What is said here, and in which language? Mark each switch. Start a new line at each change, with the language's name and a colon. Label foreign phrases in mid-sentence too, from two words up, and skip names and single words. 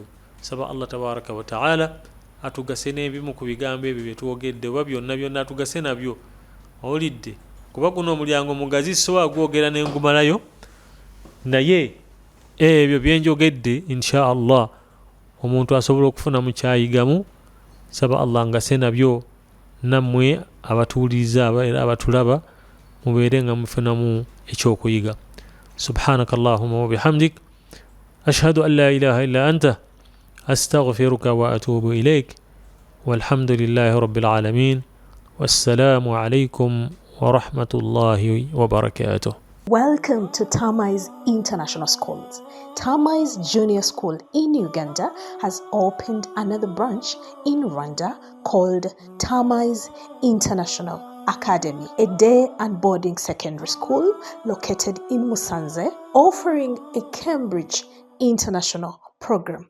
Ganda: Saba Allah
Arabic: تبارك وتعالى
Ganda: atugase n'ebimu ku bigambo ebyo bye twogedde, oba byonna atugase nabyo, owulidde, kuba guno omulyango mugazi sobola gwogera n'engumalayo, naye ebyo byenjogedde
Arabic: إن شاء الله
Ganda: omuntu asobola okufuna mu kyayigamu. Saba Allah ngase nabyo nammwe abatuuliriza era abatulaba mubeere nga mufunamu ekyokuyiga.
Arabic: سبحانك اللهم وبحمدك أشهد أن لا إله إلا أنت أستغفرك وأتوب إليك والحمد لله رب العالمين والسلام عليكم ورحمة الله وبركاته.
English: Welcome to Tamai's International Schools. Tamai's Junior School in Uganda has opened another branch in Rwanda called Tamai's International Academy, a day and boarding secondary school located in Musanze, offering a Cambridge International program.